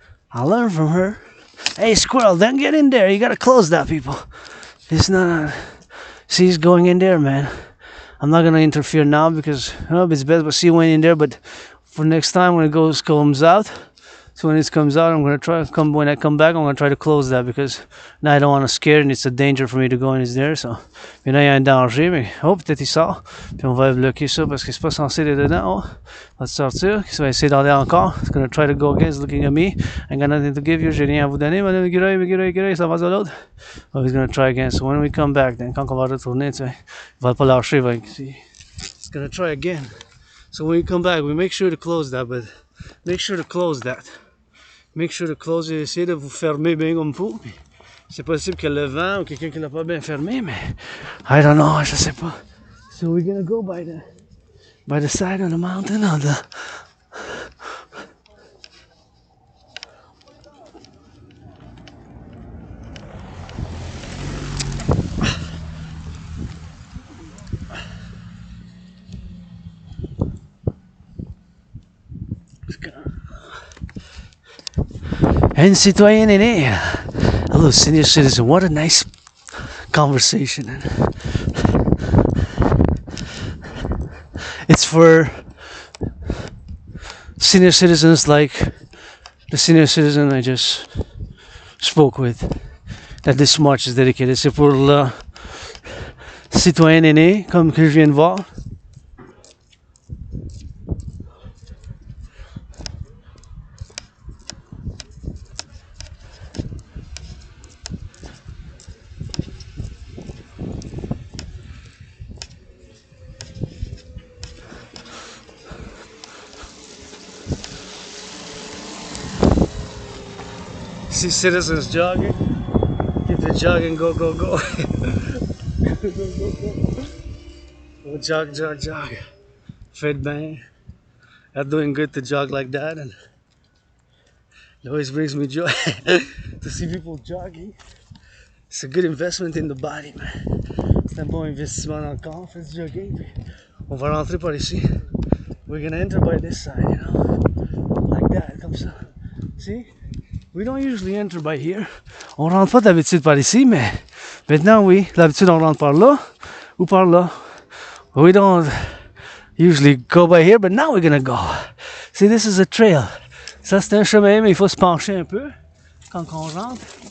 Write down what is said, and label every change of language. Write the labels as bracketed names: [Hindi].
[English] I learned from her. Hey, squirrel, don't get in there. You gotta close that, people. It's not... see, he's going in there, man. I'm not gonna interfere now because it's best. But see, went in there. But for next time when it comes out. So when it comes out, I'm gonna try when I come back, I'm gonna try to close that because now I don't want to scare and it's a danger for me to go in there. [French] So maintenant il y a un danger, mais peut-être il sort. Puis on va bloquer ça parce que c'est pas censé être dedans. On va sortir. Il va essayer d'aller encore. [English] It's gonna try to go again. He's looking at me. I got nothing to give you. [French] J'ai rien à vous donner. Madame Guirey, ça va de l'autre. [English] Oh, he's gonna try again. So when we come back, then [French] quand on va retourner, tu sais, il va pas lâcher. [English] He's gonna try again. So when we come back, we make sure to close that, but make sure to close that. Make sure to close it. [French] Essayez de vous fermer bien comme il faut. C'est possible que le vent ou quelqu'un qui l'a pas bien fermé, mais [English] I don't know, [French] je sais pas. [English] So we're gonna go by the side of the mountain on the And [French] Citoyen aines. [English] Hello, senior citizen. What a nice conversation. It's for senior citizens like the senior citizen I just spoke with. That this march is dedicated. [French] C'est pour le citoyen aîné, comme que je viens de voir. [English] See citizens jogging. Keep the jogging, go. Go, jog. Fed bien. I'm doing good to jog like that, and it always brings me joy to see people jogging. It's a good investment in the body, man. [French] C'est un bon investissement dans le corps, faites du jogging. On va rentrer par ici. [English] We're gonna enter by this side, you know, like that, [French] comme ça. [English] See? We don't usually enter by here. [French] On rentre pas d'habitude par ici, mais maintenant oui. D'habitude on rentre par là ou par là. [English] We don't usually go by here, but now we're gonna go. See, this is a trail. [French] Ça c'est un chemin, mais il faut se pencher un peu quand on rentre.